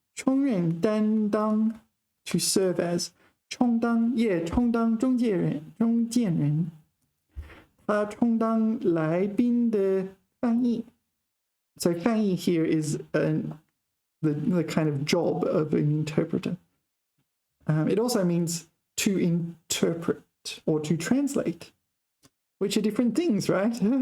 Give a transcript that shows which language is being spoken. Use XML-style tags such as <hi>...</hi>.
<en>充任担当 to serve as.</en> <zh>充当 yeah, 充当中间人. 他充当来宾的翻译.</zh> <en>So 翻译 here is the kind of job of an interpreter. It also means to interpret or to translate, which are different things, right?</en>